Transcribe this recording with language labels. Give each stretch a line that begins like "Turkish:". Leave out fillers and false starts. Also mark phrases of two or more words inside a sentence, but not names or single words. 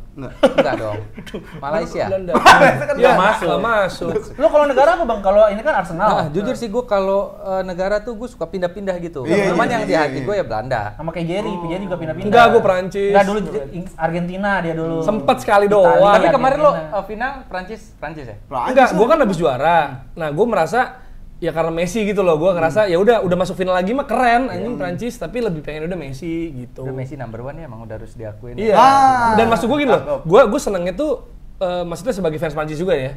Indonesian: enggak dong. Malaysia. Belanda. Nggak masuk. Nggak masuk. Lu kalau negara apa bang? Kalau ini kan Arsenal. Nah, jujur sih gue kalau negara tuh gue suka pindah-pindah gitu. Iya, Cuman iya, yang di iya, hati iya. gue ya Belanda. Sama kayak Jerry juga pindah-pindah. Enggak, gue Perancis. Enggak dulu Argentina dia dulu. Sempet sekali Italia, doang. Tapi kemarin lo Argentina. final Prancis ya? Enggak, gue kan habis juara. Nah, gue merasa ya karena Messi gitu loh, gue ngerasa ya udah masuk final lagi mah keren anjing Prancis, tapi lebih pengen udah Messi gitu. Udah Messi number 1 ya, emang udah harus diakuin. Iya. Dan maksud gue gini loh, gue senengnya tuh maksudnya sebagai fans Prancis juga ya.